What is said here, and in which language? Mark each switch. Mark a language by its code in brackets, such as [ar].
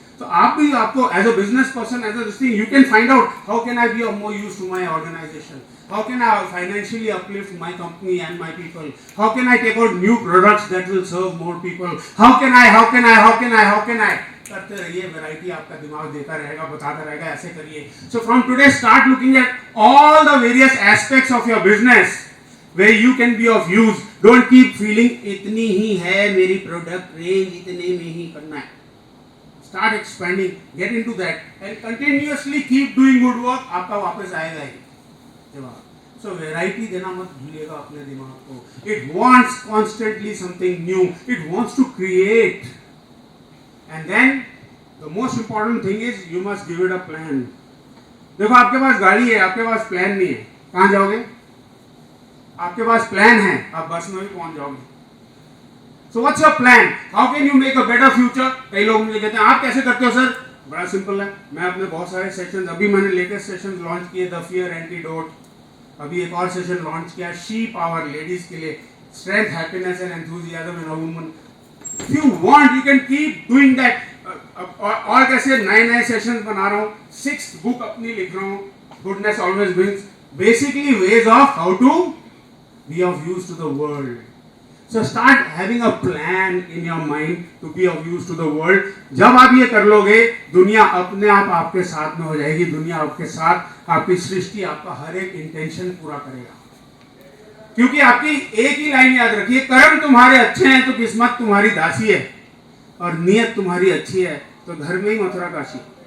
[hi] तो आप भी, आपको [en] as a business person, as a this thing, you can find out how can I be of more use to my organisation, how can I financially uplift my company and my people, how can I take out new products that will serve more people, how can I [hi] करते रहिए, variety आपका दिमाग देता रहेगा, बताता रहेगा, ऐसे करिए। [en] So from today start looking at all the various aspects of your business where you can be of use. Don't keep feeling [hi] इतनी ही है मेरी प्रोडक्ट रेंज, इतने में ही करना है। [en] Start expanding, get into that, and continuously keep doing good work, [hi] आपका वापस आएगा ही जवाब। So वैरायटी देना मत भूलिएगा अपने दिमाग को। [en] It wants constantly something new. It wants to create. And then the most important thing is you must give it a plan. [hi] देखो आपके पास गाड़ी है, आपके पास प्लान नहीं है, कहाँ जाओगे? आपके पास प्लान है, आप बस में भी पहुंच जाओगे। [en] So what's your plan? How can you make a better future? [hi] कई लोग मुझे कहते हैं आप कैसे करते हो सर? बड़ा सिंपल है, मैं अपने बहुत सारे सेशंस, अभी मैंने लेटेस्ट सेशन लॉन्च किए, द फियर एंटीडोट, अभी एक और सेशन लॉन्च किया शी पावर लेडीज के लिए, strength happiness and enthusiasm in a woman. [en] If you want you can keep doing that. [hi] और कैसे नए नए सेशंस बना रहा हूँ, [en] 6th book अपनी लिख रहा हूँ, goodness always wins, basically ways of how to be of use to the world. So start having a plan in your mind to be of use to the world. [hi] जब आप ये कर लोगे, दुनिया अपने आप आपके साथ में हो जाएगी, दुनिया आपके साथ, आपकी सृष्टि आपका हर एक इंटेंशन पूरा करेगा। क्योंकि आपकी एक ही लाइन याद रखिए, कर्म तुम्हारे अच्छे हैं तो किस्मत तुम्हारी दासी है, और नियत तुम्हारी अच्छी है तो घर में ही मथुरा काशी।